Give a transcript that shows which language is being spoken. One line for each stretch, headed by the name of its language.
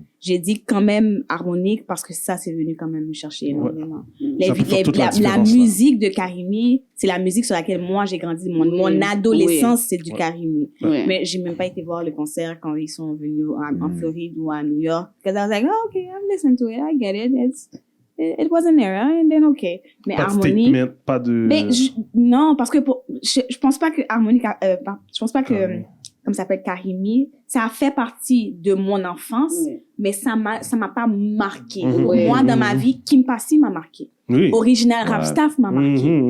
French: J'ai dit quand même Harmonique parce que ça, c'est venu quand même me chercher énormément. La musique de Karimi, c'est la musique sur laquelle moi j'ai grandi. Mon adolescence, c'est du Karimi. Mais j'ai même pas été voir le concert quand ils sont venus en Floride ou à New York.
English: Because I was like, oh, okay, I've listened to it, I get it. It was an era, and then okay.
French: Mais pas Harmonique, de statement, pas de... Mais non, parce que je pense pas que Harmonique, je pense pas que comme ça s'appelle Karimi, ça a fait partie de mon enfance, mais ça m'a pas marqué. Moi, dans ma vie, Kim Passi m'a marqué. Original Rap Staff m'a marqué.